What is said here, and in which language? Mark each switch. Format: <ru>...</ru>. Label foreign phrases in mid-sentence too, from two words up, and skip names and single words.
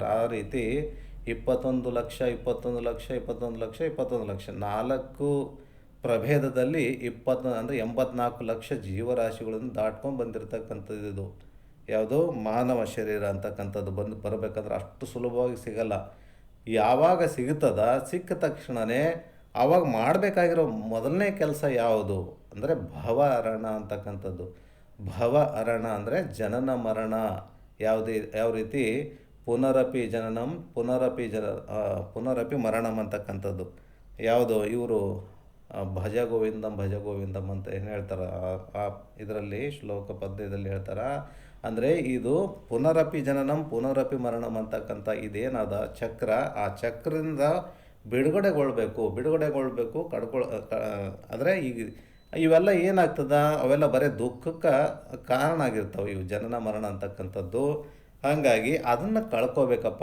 <kn>ಆ ರೀತಿ 21 ಲಕ್ಷ 21 ಲಕ್ಷ 21 ಲಕ್ಷ 21 ಲಕ್ಷ 4 ಪ್ರಭೇದದಲ್ಲಿ 20 ಅಂದರೆ 84 ಲಕ್ಷ ಜೀವರಾಶಿಗಳನ್ನು ದಾಟ್ಕೊಂಡು ಬಂದಿರತಕ್ಕಂಥದ್ದು ಇದು ಯಾವುದು ಮಾನವ ಶರೀರ ಅಂತಕ್ಕಂಥದ್ದು. ಬರಬೇಕಂದ್ರೆ ಅಷ್ಟು ಸುಲಭವಾಗಿ ಸಿಗಲ್ಲ. ಯಾವಾಗ ಸಿಗುತ್ತದ ಸಿಕ್ಕ ತಕ್ಷಣವೇ ಆವಾಗ ಮಾಡಬೇಕಾಗಿರೋ ಮೊದಲನೇ ಕೆಲಸ ಯಾವುದು ಅಂದರೆ ಭವಹರಣ ಅಂತಕ್ಕಂಥದ್ದು. ಭವಹರಣ ಅಂದರೆ ಜನನ ಮರಣ. ಯಾವ ರೀತಿ</kn> <sa>ಪುನರಪಿ ಜನನಂ ಪುನರಪಿ ಮರಣಂ</sa> <kn>ಅಂತಕ್ಕಂಥದ್ದು ಯಾವುದು ಇವರು ಭಜ ಗೋವಿಂದಂ ಅಂತ ಏನು ಹೇಳ್ತಾರೆ ಆ ಇದರಲ್ಲಿ ಶ್ಲೋಕ ಪದ್ಯದಲ್ಲಿ ಹೇಳ್ತಾರೆ. ಅಂದರೆ ಇದು</kn> <sa>ಪುನರಪಿ ಜನನಂ ಪುನರಪಿ ಮರಣಂ</sa> <kn>ಅಂತಕ್ಕಂಥ ಇದೇನಾದ ಚಕ್ರ, ಆ ಚಕ್ರದಿಂದ ಬಿಡುಗಡೆಗೊಳ್ಬೇಕು ಅಂದರೆ ಈಗ ಇವೆಲ್ಲ ಏನಾಗ್ತದ ಅವೆಲ್ಲ ಬರೀ ದುಃಖಕ್ಕೆ ಕಾರಣ ಆಗಿರ್ತಾವೆ ಇವು ಜನನ ಮರಣ ಅಂತಕ್ಕಂಥದ್ದು. ಹಾಗಾಗಿ ಅದನ್ನು ಕಳ್ಕೋಬೇಕಪ್ಪ.</kn>